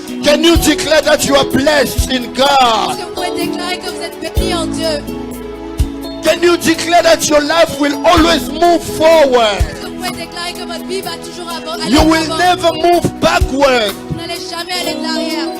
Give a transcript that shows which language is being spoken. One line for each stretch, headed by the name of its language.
English: Can you declare that you are blessed in God?
French: Est-ce que vous pouvez déclarer que vous êtes bénis en Dieu?
English: Can you declare that your life will always move forward?
French: Est-ce que vous pouvez déclarer que votre vie va toujours aller
English: You
French: en
English: will
French: avant?
English: never move backward.
French: Vous n'allez jamais aller de l'arrière.